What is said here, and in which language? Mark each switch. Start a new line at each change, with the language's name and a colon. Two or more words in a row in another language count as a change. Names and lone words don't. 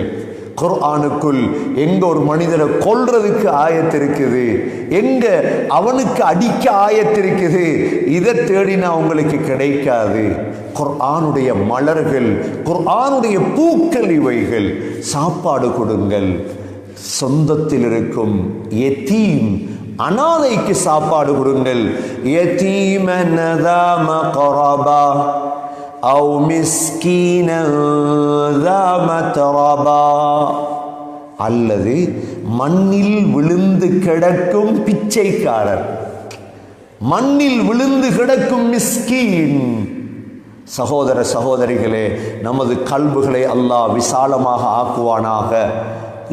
Tamil: குர்ஆனுக்குள் எங்க ஒரு மனிதரை கொல்றதுக்கு ஆயத்திருக்குது, எங்க அவனுக்கு அடிக்க ஆயத்திருக்குது, இதை தேடினா உங்களுக்கு கிடைக்காது. குர்ஆனுடைய மலர்கள், குர்ஆனுடைய பூக்கள் இவைகள். சாப்பாடு கொடுங்கள். சொந்தத்தில் இருக்கும் யதீம், அனாதைக்கு சாப்பாடு கொடுங்கள்.
Arabic: யதீமன் ذا مقربة أو مسكينا ذا متربة,
Tamil: அல்லது மண்ணில் விழுந்து கிடக்கும் பிச்சைக்காரர், மண்ணில் விழுந்து கிடக்கும் மிஸ்கீன். சகோதர சகோதரிகளே, நமது கல்புகளை அல்லாஹ் விசாலமாக ஆக்குவானாக.